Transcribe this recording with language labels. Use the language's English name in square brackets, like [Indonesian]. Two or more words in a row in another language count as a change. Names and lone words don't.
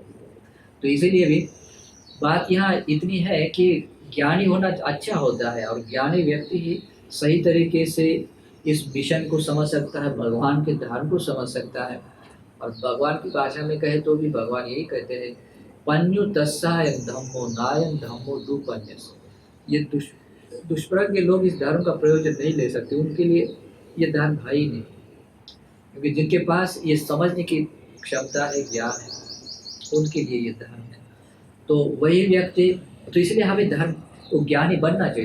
[Hindi] तो इसीलिए भी बात यहाँ इतनी है कि ज्ञानी होना अच्छा होता है, और ज्ञानी व्यक्ति ही सही तरीके से इस मिशन को समझ सकता है, भगवान के धर्म को समझ सकता है। और भगवान की भाषा में कहे तो भी भगवान यही कहते हैं, [Pali] पन्यु तस्सायम धम्मो नायम धम्मो दुपन्यस। [Hindi] ये दुष्प्रज्ञ लोग इस धर्म का प्रयोजन नहीं ले सकते, उनके लिए ये धर्म है ही नहीं, क्योंकि जिनके पास ये समझने की क्षमता है, ज्ञान है, उनके लिए ये धर्म है। तो वही व्यक्ति, तो इसलिए हमें धर्म को ज्ञानी बनना चाहिए।